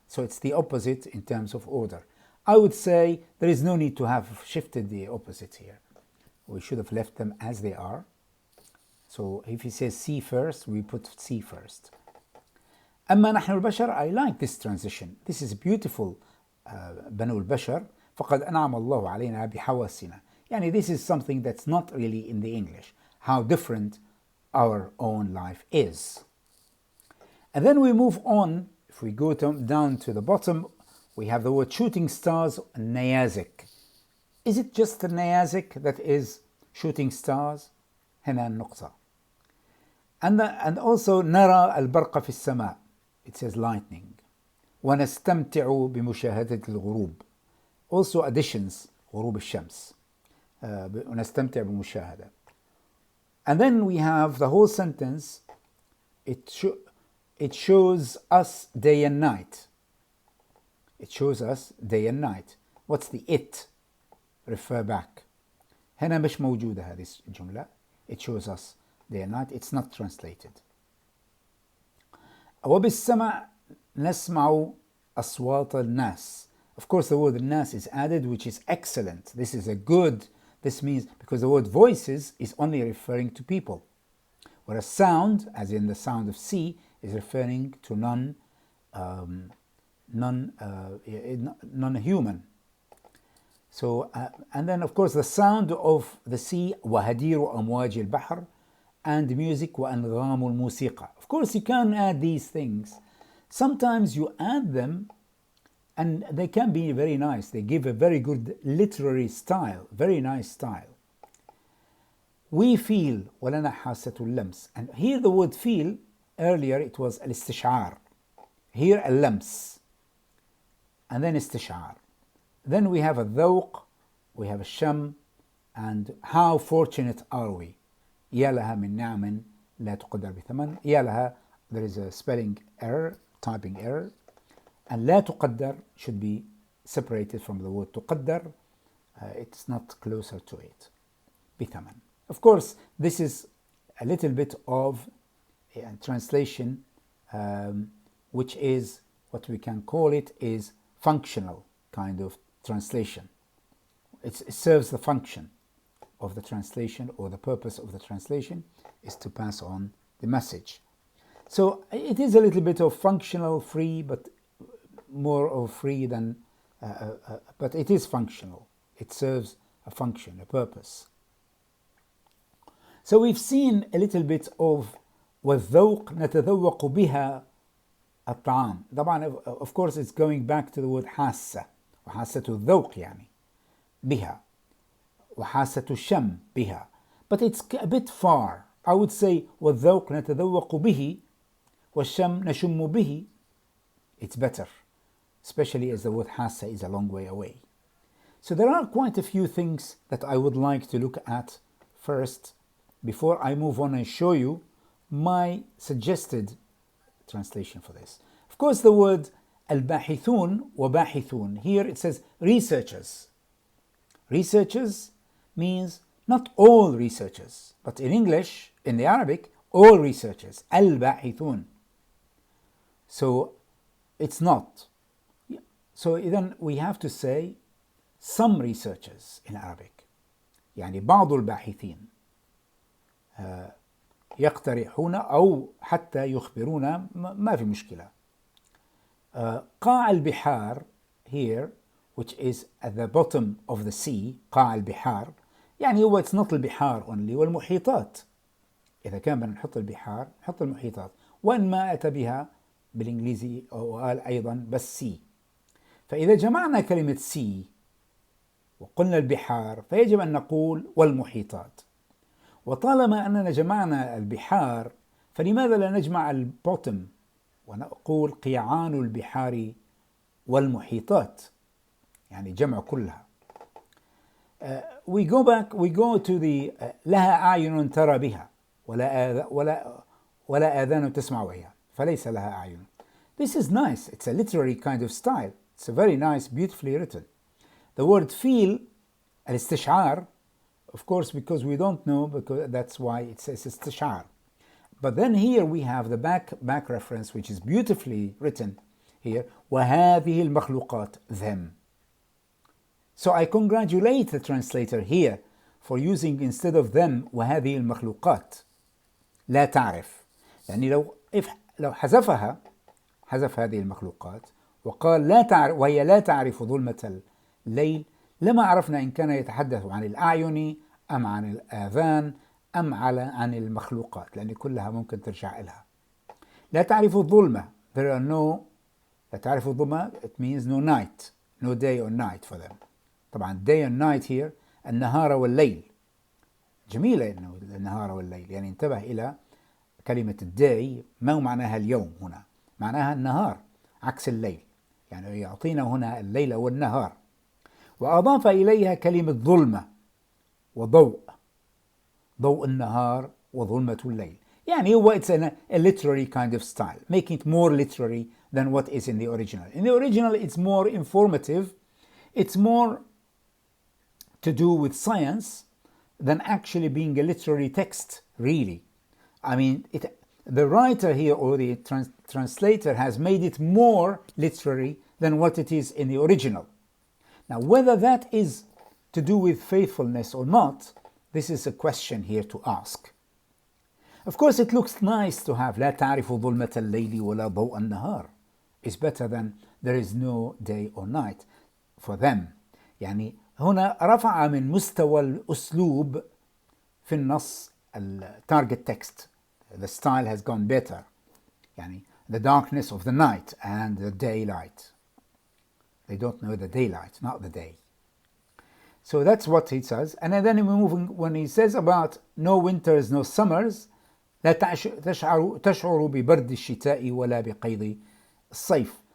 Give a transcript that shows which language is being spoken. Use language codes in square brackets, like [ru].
[en] So it's the opposite in terms of order. I would say there is no need to have shifted the opposite here. We should have left them as they are. So if he says see first, we put see first. [ar] أما نحن البشر, [en] I like this transition. This is beautiful. [ar] بنو البشر فقد أنعم الله علينا بحواسنا. [en] يعني this is something that's not really in the English. How different our own life is. And then we move on. If we go down to the bottom, we have the word shooting stars, نيازك. Is it just the نيازك that is shooting stars? [ar] هنا النقطة. [en] And also [ar] نرى البرق في السماء. [en] It says lightning. [ar] ونستمتع بمشاهدة الغروب. [en] Also additions, [ar] غروب الشمس. ونستمتع بمشاهدة. [en] And then we have the whole sentence. It shows us day and night. It shows us day and night. What's the it? Refer back. [ar] هنا مش موجودة هذه الجملة. [en] It shows us day and night. It's not translated. [ar] وبالسمع نسمع أصوات الناس. [en] Of course, the word الناس is added, which is excellent. This means because the word voices is only referring to people, whereas sound, as in the sound of sea, is referring to non-human. So, and then of course the sound of the sea, [ar] وهدير أمواج البحر, [en] and music, [ar] وأنغام الموسيقى. [en] Of course, you can add these things. Sometimes you add them and they can be very nice. They give a very good literary style, very nice style. We feel [ar] ولنا حاسة اللمس. [en] And here the word feel, earlier it was الاستشعار. Here اللمس. And then استشعار. Then we have الذوق, we have الشم, and how fortunate are we. [ar] يا لها من نعم لا تقدر بثمن. [en] يا لها, there is a spelling error, typing error. And لا تقدر should be separated from the word تقدر. It's not closer to it. بثمن. Of course, this is a little bit of a translation, which is what we can call it is functional kind of translation. It serves the function of the translation, or the purpose of the translation is to pass on the message. So it is a little bit of functional free, but more of free than, but it is functional. It serves a function, a purpose. So we've seen a little bit of [ar] والذوق نتذوق بها الطعام. طبعا [en] of course it's going back to the word [ar] حاسة, وحاسة الذوق يعني بها, وحاسة الشم بها. [en] But it's a bit far. I would say [ar] والذوق نتذوق به والشم نشم به. [en] It's better, especially as the word حاسة is a long way away. So there are quite a few things that I would like to look at first before I move on and show you my suggested translation for this. Of course, the word [ar] الباحثون وباحثون, [en] here it says researchers. Researchers means not all researchers, but in English, in the Arabic, all researchers. الباحثون. So it's not. So then we have to say some researchers in Arabic. [ar] يعني بعض الباحثين يقترحون أو حتى يخبرون, ما في مشكلة. قاع البحار [en] here, which is at the bottom of the sea, [ar] قاع البحار, يعني هو [en] it's not [ar] البحار only, والمحيطات. إذا كان بدنا نحط البحار نحط المحيطات, وإن ما أتى بها بالإنجليزي وقال أيضا بس sea. فإذا جمعنا كلمة sea وقلنا البحار فيجب أن نقول والمحيطات. وطالما أننا جمعنا البحار فلماذا لا نجمع البوتم ونقول قيعان البحار والمحيطات, يعني جمع كلها. [en] We go to the [ar] لها أعين ترى بها ولا آذان تسمع بها فليس لها أعين. [en] This is nice. It's a literary kind of style. It's a very nice, beautifully written. The word feel, الاستشعار, of course, because we don't know, because that's why it says استشعار. But then here we have the back reference, which is beautifully written here. [ar] وهذه المخلوقات, them. [en] So I congratulate the translator here for using instead of them [ar] وهذه المخلوقات لا تعرف. يعني لو حذف هذه المخلوقات وقال لا تعرف, وهي لا تعرف ظلمة الليل, لما عرفنا إن كان يتحدث عن الأعين أم عن الآذان أم عن المخلوقات, لأن كلها ممكن ترجع إلها. لا تعرف الظلمة, [en] there are no, لا تعرف الظلمة, it means no night, no day or night for them. طبعا day and night here [ar] النهار والليل. جميلة إنه النهار والليل, يعني انتبه إلى كلمة الداي ما معناها اليوم هنا, معناها النهار عكس الليل, يعني يعطينا هنا الليل والنهار. وأضاف إليها كلمة ظلمة وضوء, ضوء النهار وظلمة الليل. يعني هو [en] it's a literary kind of style, making it more literary than what is in the original. In the original it's more informative, it's more to do with science than actually being a literary text, really. I mean, the writer here or the translator has made it more literary than what it is in the original. Now, whether that is to do with faithfulness or not, this is a question here to ask. Of course, it looks nice to have [ar] لا تعرف ظلمة الليل ولا ضوء النهار. [en] It's better than there is no day or night for them. [ar] يعني هنا رفع من مستوى الأسلوب في النص [en] target text. The style has gone better. يعني the darkness of the night and the daylight. They don't know the daylight, not the day. So that's what he says. And then when he says about no winters, no summers, [ar] لا تشعر ببرد الشتاء ولا بقيض الصيف.